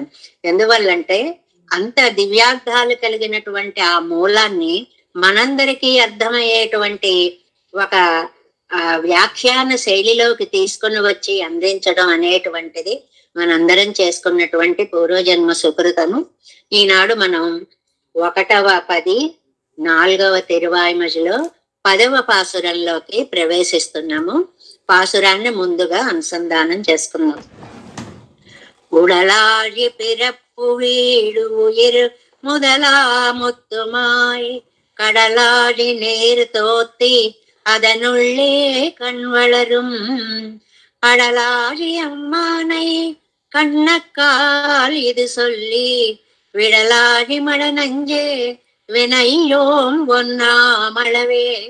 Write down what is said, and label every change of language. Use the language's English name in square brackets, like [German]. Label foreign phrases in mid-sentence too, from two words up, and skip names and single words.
[Telugu] ఎందువల్లంటే అంత దివ్యార్థాలు కలిగినటువంటి ఆ మూలాన్ని మనందరికీ అర్థమయ్యేటువంటి ఒక వ్యాఖ్యాన శైలిలోకి తీసుకుని వచ్చి అందించడం అనేటువంటిది మనందరం చేసుకున్నటువంటి పూర్వజన్మ సుకృతము. ఈనాడు మనం 1వ పది 4వ తిరువాయిమజిలో 10వ పాసురంలోకి ప్రవేశిస్తున్నాము. పాసురాన్ని ముందుగా అనుసంధానం చేసుకున్నాం. [Tamil] உடலாழி பிறப்பு வீடு உயிர் முதலா முத்துமாய் கடலாழி நேர் தோத்தி அதனுள்ளே கண் வளரும் அடலாழி அம்மானை கண்ணக்கால் இது சொல்லி விடலாழி மட நஞ்சே வினையோம் ஒன்னாமளவே